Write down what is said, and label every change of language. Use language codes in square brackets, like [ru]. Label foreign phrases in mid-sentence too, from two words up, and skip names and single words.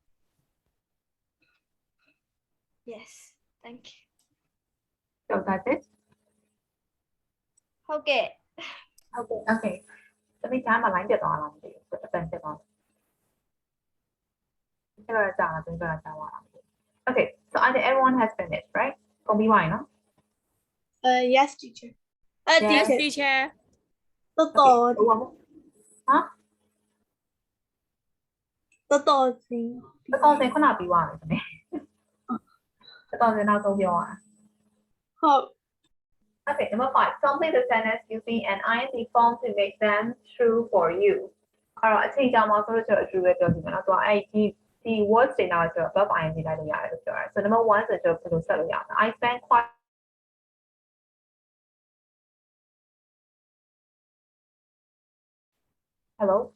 [en] Yes, thank you. So that's it. Okay. Okay. Okay. [my] သမီးကြားမှာ line ပြတ်သွားလားမသိဘူး။အတန်ပြတ်သွားတယ်။အဲ့ဒါကြာလားသမီးပြောတာကြာသွားလားမသိဘူး။ Okay. [en] So I think everyone has finished, right? [my] ကုန်ပြီးသွားပြီနော် [en] Yes, teacher. Yes, Teacher. teacher. 多 Okay. 多 ဟာ 多多先。 [my] 1000 ခုနပြီးသွားပြီသမီး။1000နောက်ဆုံးပြောရအောင် ဟုတ် [en] Okay, number 5. Complete the sentence using an ing form to make them true for you. [my] အဲ့တော့အချိန်ကြာမှာဆိုလို့ကျွန်တော် true ပဲပြောစီမယ်နော်။သူကအဲ့ဒီ words တွေနောက်ကျတော့ [en] verb ing [my] လိုက်လို့ရတယ်လို့ပြောတယ်။ [en] So number [my] 1ဆိုတော့ဘယ်လိုဆက်လို့ရအောင်လဲ [en] I spend quite Hello.